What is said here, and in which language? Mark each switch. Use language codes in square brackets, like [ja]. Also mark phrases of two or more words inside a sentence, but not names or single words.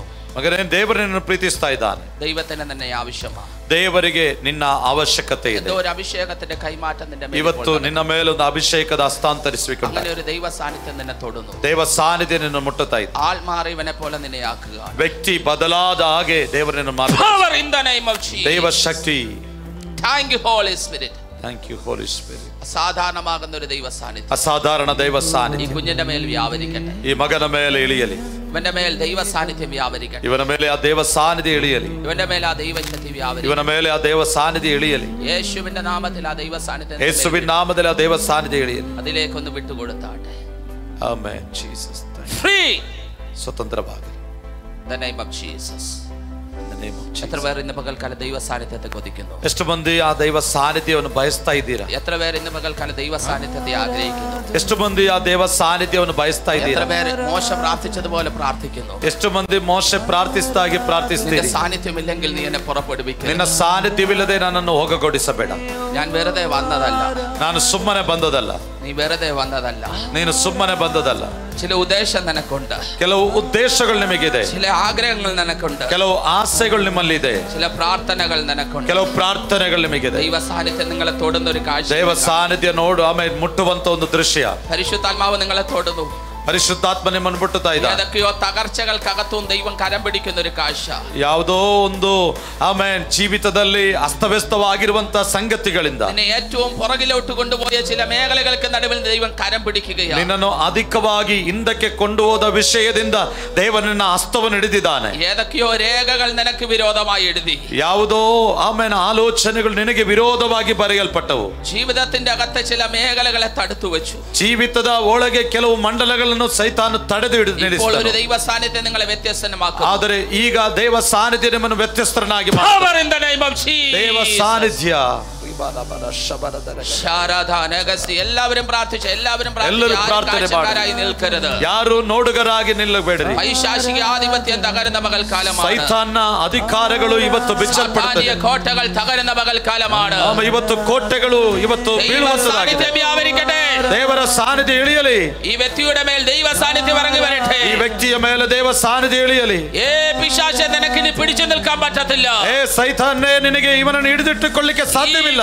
[kn] ಮಗನೇ, ದೇವರು ನಿನ್ನನ್ನು ಪ್ರೀತಿಸ್ತಾ ಇದ್ದಾನೆ. [ml] ദൈവത്തിന് നിന്നെ ആവശ്യമാണ്. [kn] ದೇವರಿಗೆ ನಿನ್ನ ಅವಶ್ಯಕತೆ ಇದೆ. [ml] ഒരു അഭിഷേകത്തിന്റെ കൈമാറ്റം നിന്റെ മേൽ [kn] ಇವತ್ತು ನಿನ್ನ ಮೇಲೆ ಒಂದು ಅಭಿಷೇಕದ ಹಸ್ತಾಂತರಿಸುವಿಕೆ ಉಂಟು. [ml] അങ്ങനെ ഒരു ദൈവ സാന്നിധ്യം നിന്നെ തൊടുന്നു. [kn] ದೇವ ಸಾನ್ನಿಧ್ಯ ನಿನ್ನ ಮುಟ್ಟುತ್ತಾ ಇದೆ. [ml] ആൾമാറിയവനെ പോലെ നിന്നെ ആക്കുക. [kn] ವ್ಯಕ್ತಿ ಬದಲಾದ ಹಾಗೆ ದೇವರನ್ನು ಮಾತ್ರ. [en] Power in the name of Jesus. [kn] ದೈವ ಶಕ್ತಿ. [en] Thank you, Holy Spirit. Thank you, Holy Spirit. [ml] അസാധാരണമാകുന്ന ഒരു ദൈവ സാന്നിധ്യം [kn] ಅಸಾಧಾರಣ ದೈವ ಸಾನ್ನಿಧ್ಯ [ml] ഈ കുഞ്ഞിന്റെ മേൽ വ്യാപരിക്കട്ടെ. [kn] ಈ ಮಗನ ಮೇಲೆ ಇಳಿಯಲಿ. ಇವನ ಮೇಲೆ ದೈವ ಸಾನ್ನಿಧ್ಯ ವ್ಯಾಪರಿಕಲಿ. ಇವನ ಮೇಲೆ ಆ ದೇವ ಸಾನ್ನಿಧ್ಯ ಇಳಿಯಲಿ. ಇವನ ಮೇಲೆ ಆ ದೈವ ಶಕ್ತಿ ವ್ಯಾಪರಿಕಲಿ. ಇವನ ಮೇಲೆ ಆ ದೇವ ಸಾನ್ನಿಧ್ಯ ಇಳಿಯಲಿ. [ml] യേശുവിന്റെ നാമത്തിൽ ആ ദൈവ സാന്നിധ്യം, യേശുവിൻ നാമത്തിൽ ആ ദൈവ സാന്നിധ്യം ഇളിയಲಿ. അതിലേക്കൊന്ന് വിട്ടുകൊടുത്താട്ടെ. ആമേൻ. ജീസസ് ഫ്രീ, സ്വതന്ത്രമാകಲಿ. [en] In the name of Jesus. In the name of Jesus. [ml] എത്ര പേർ ഇന്ന് പകൽക്കാല ദൈവ സാന്നിധ്യത്തെ കൊതിക്കുന്നു? [kn] ಎಷ್ಟು ಮಂದಿ ಆ ದೈವ ಸಾನ್ನಿಧ್ಯವನ್ನು ಬಯಸ್ತಾ ಇದ್ದೀರಾ? [ml] എത്ര പേർ ഇന്ന് പകൽക്കാല ദൈവ സാന്നിധ്യത്തെ ആഗ്രഹിക്കുന്നു? [kn] ಎಷ್ಟು ಮಂದಿ ಆ ದೇವ ಸಾನ್ನಿಧ್ಯವನ್ನು ಬಯಸ್ತಾ ಇದ್ದೀರಾ? [ml] എത്ര പേർ മോശ പ്രാർത്ഥിച്ചതുപോലെ പ്രാർത്ഥിക്കുന്നു? [kn] ಎಷ್ಟು ಮಂದಿ ಮೋಶೆ ಪ್ರಾರ್ಥಿಸಿದಾಗೆ ಪ್ರಾರ್ಥಿಸ್ತೀರಿ? [ml] സാന്നിധ്യമില്ലെങ്കിൽ നീ എന്നെ പുറപ്പെടുവിക്കുക. [kn] ನಿನ್ನ ಸಾನ್ನಿಧ್ಯವಿಲ್ಲದೆ ನನ್ನನ್ನು ಹೋಗಗೊಡಿಸಬೇಡ. [ml] ഞാൻ വെറുതെ വന്നതല്ല. [kn] ನಾನು ಸುಮ್ಮನೆ ಬಂದದಲ್ಲ. [ml] നീ വെറുതെ വന്നതല്ല. [kn] ನೀನು ಸುಮ್ಮನೆ ಬಂದದಲ್ಲ. [ml] ചില ഉദ്ദേശം നിനക്കുണ്ട്. [kn] ಕೆಲವು ಉದ್ದೇಶಗಳು ನಿಮಗಿದೆ. [ml] ചില ആഗ്രഹങ്ങൾ നിനക്കുണ്ട്. [kn] ಕೆಲವು ಆಸೆಗಳು ನಿಮ್ಮಲ್ಲಿದೆ. [ml] ചില പ്രാർത്ഥനകൾ നിനക്കുണ്ട്. [kn] ಕೆಲವು ಪ್ರಾರ್ಥನೆಗಳು ನಿಮಗಿದೆ. [ml] ദൈവ സാന്നിധ്യം നിങ്ങളെ തൊടുന്ന ഒരു കാഴ്ച. [kn] ದೈವ ಸಾನ್ನಿಧ್ಯ ನೋಡು, ಆಮೇಲೆ ಮುಟ್ಟುವಂತ ಒಂದು ದೃಶ್ಯ. [ml] പരിശുദ്ധാത്മാവ് നിങ്ങളെ തൊടുന്നു. [kn] ಪರಿಶುದ್ಧಾತ್ಮ ನಿಮ್ಮನ್ನು ಮುಟ್ಟುತ್ತಾ ಇದ್ದ. [ml] ഏതൊക്കെയോ തകർച്ചകൾക്കകത്തും ദൈവം കരം പിടിക്കുന്ന ഒരു കാഴ്ച. [kn] ಯಾವುದೋ ಒಂದು ಆಮೇನ್ ಜೀವಿತದಲ್ಲಿ ಅಸ್ತವ್ಯಸ್ತವಾಗಿರುವಂತ ಸಂಗತಿಗಳಿಂದ [ml] നിന്നെ ഏറ്റവും പുറകിലോട്ട് കൊണ്ടുപോയ ചില മേഖലകൾക്ക് നടുവിൽ ദൈവം കരം പിടിക്കുകയാണ്. [kn] ನಿನ್ನನ್ನು ಅಧಿಕವಾಗಿ ಹಿಂದಕ್ಕೆ ಕೊಂಡು ಹೋದ ವಿಷಯದಿಂದ ದೇವರನ್ನ ಹಸ್ತವನ್ನು ಹಿಡಿದಿದ್ದಾನೆ. [ml] ഏതൊക്കെയോ രേഖകൾ നിനക്ക് വിരോധമായി എഴുതി. [kn] ಯಾವುದೋ ಆಮೇನ್ ಆಲೋಚನೆಗಳು ನಿನಗೆ ವಿರೋಧವಾಗಿ ಬರೆಯಲ್ಪಟ್ಟವು. [ml] ജീവിതത്തിന്റെ അകത്തെ ചില മേഖലകളെ തടുത്തു വെച്ചു. [kn] ಜೀವಿತದ ಒಳಗೆ ಕೆಲವು ಮಂಡಲಗಳನ್ನು ಸೈತಾನ ತಡೆದು ಹಿಡಿದು [ml] ഇപ്പോൾ ഒരു [kn] ನಿಲ್ಲಿಸಿದನು. [ml] ദൈവ സാന്നിധ്യം നിങ്ങളെ വ്യത്യസ്തമാക്കും. [kn] ಆದರೆ ಈಗ ದೇವ ಸಾನ್ನಿಧ್ಯ ನಿಮ್ಮನ್ನು ವ್ಯತ್ಯಸ್ತರನ್ನಾಗಿ [en] Power [kn] ಮಾಡುತ್ತದೆ. [en] in the name of Jesus. [kn] ದೇವ ಸಾನ್ನಿಧ್ಯ. [ml] എല്ലാവരും പ്രാർത്ഥിച്ചു. എല്ലാവരും കാഴ്ചക്കാരായി നിൽക്കരുത്. [kn] ಯಾರು ನೋಡುಗರಾಗಿ ನಿಲ್ಲಬೇಡ್ರಿ. [ml] പൈശാചിക ആധിപത്യം തകരുന്ന പകൽക്കാലമാണ്. [kn] ಸೈತಾನ್ನ ಅಧಿಕಾರಗಳು ಇವತ್ತು ಬಿಚ್ಚಲ್ಪಡುತ್ತವೆ. [ml] കോട്ടകൾ തകരുന്ന പകൽക്കാലമാണ്. [kn] ಇವತ್ತು ಕೋಟೆಗಳು ಇವತ್ತು ಬೀಳುವಂತದಾಗಿದೆ. ದೇವರ ಸಾನ್ನಿಧ್ಯ ಇಳಿಯಲಿ. [ml] ഈ വ്യക്തിയുടെ മേൽ ദൈവ സാന്നിധ്യം ഇറങ്ങി വരട്ടെ. [kn] ಈ ವ್ಯಕ್ತಿಯ ಮೇಲೆ ದೇವ ಸಾನ್ನಿಧ್ಯ ಇಳಿಯಲಿ. [ml] പിശാചേ നിനക്ക് ഇനി പിടിച്ചു നിൽക്കാൻ പറ്റത്തില്ല. [kn] ಸೈತಾನೇ ನಿನಗೆ ಇವನನ್ನು ಹಿಡಿದಿಟ್ಟುಕೊಳ್ಳಿಕ್ಕೆ ಸಾಧ್ಯವಿಲ್ಲ.